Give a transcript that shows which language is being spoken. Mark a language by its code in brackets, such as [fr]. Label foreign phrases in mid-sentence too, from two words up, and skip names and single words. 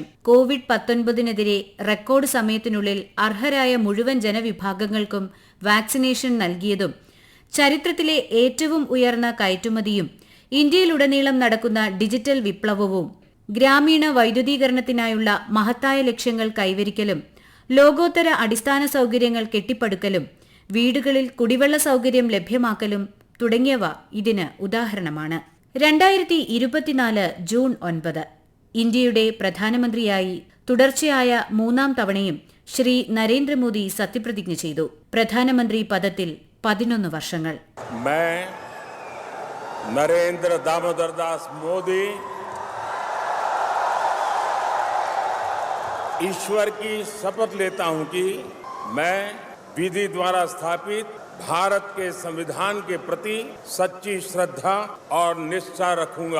[ml] കോവിഡ്-19-നെതിരെ റെക്കോർഡ് സമയത്തിനുള്ളിൽ അർഹരായ മുഴുവൻ ജനവിഭാഗങ്ങൾക്കും വാക്സിനേഷൻ നൽകിയതും ചരിത്രത്തിലെ ഏറ്റവും ഉയർന്ന കയറ്റുമതിയും ഇന്ത്യയിലുടനീളം നടക്കുന്ന ഡിജിറ്റൽ വിപ്ലവവും ഗ്രാമീണ വൈദ്യുതീകരണത്തിനായുള്ള മഹത്തായ ലക്ഷ്യങ്ങൾ കൈവരിക്കലും ലോകോത്തര അടിസ്ഥാന സൌകര്യങ്ങൾ കെട്ടിപ്പടുക്കലും വീടുകളിൽ കുടിവെള്ള സൌകര്യം ലഭ്യമാക്കലും തുടങ്ങിയവ ഇതിന് ഉദാഹരണമാണ്. 2024 ജൂൺ 9 ഇന്ത്യയുടെ പ്രധാനമന്ത്രിയായി തുടർച്ചയായ 3-ാം തവണയും ശ്രീ നരേന്ദ്രമോദി സത്യപ്രതിജ്ഞ ചെയ്തു. പ്രധാനമന്ത്രി പദത്തിൽ 11 വർഷങ്ങൾ. [hi] नरेंद्र दामोदर दास मोदी ईश्वर की शपथ लेता हूं कि मैं विधि द्वारा स्थापित भारत के संविधान के प्रति सच्ची श्रद्धा और निष्ठा रखूंगा.